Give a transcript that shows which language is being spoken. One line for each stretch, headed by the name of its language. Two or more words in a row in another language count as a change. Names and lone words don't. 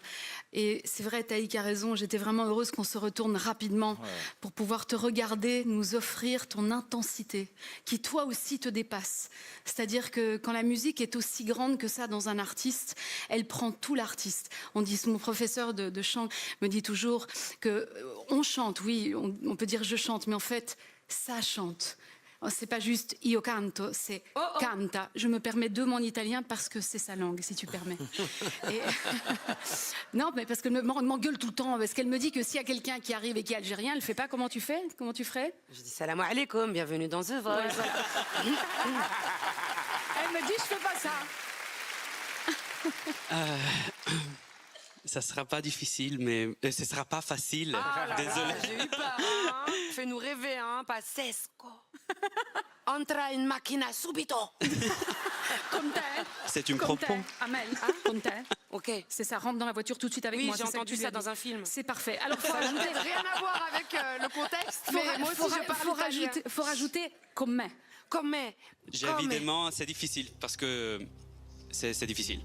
French: Et c'est vrai, Taïk a raison, j'étais vraiment heureuse qu'on se retourne rapidement pour pouvoir te regarder, nous offrir ton intensité, qui toi aussi te dépasse. C'est-à-dire que quand la musique est aussi grande que ça dans un artiste, elle prend tout l'artiste. Mon professeur de chant me dit toujours que on chante, oui, on peut dire je chante, mais en fait, ça chante. C'est pas juste
Italian: io canto,
French: c'est canta. Je me permets deux mots en italien parce que c'est sa langue, si tu permets. Et... non, mais parce qu'elle m'engueule tout le temps. Parce qu'elle me dit que s'il y a quelqu'un qui arrive et qui est algérien, elle fait pas comment tu fais? Comment tu ferais? Je dis
Arabic: سلام عليكم,
French: bienvenue dans The Voice. Ouais. Elle me dit je fais pas ça. Ça sera pas difficile, mais ce sera pas facile. Désolé. J'ai eu peur. Hein. Fais-nous rêver, hein.
Italian: Pazzesco. Entra in macchina subito.
French: Comme t'es. C'est une propos. Amel, comme t'es. Ok. C'est ça, rentre dans la voiture tout de suite avec moi. Oui, j'ai entendu ça dans un film. C'est parfait. Alors, ça n'a peut-être rien à voir avec le contexte, mais moi aussi je parle italien. Faut rajouter comme. Évidemment, c'est difficile parce que c'est difficile.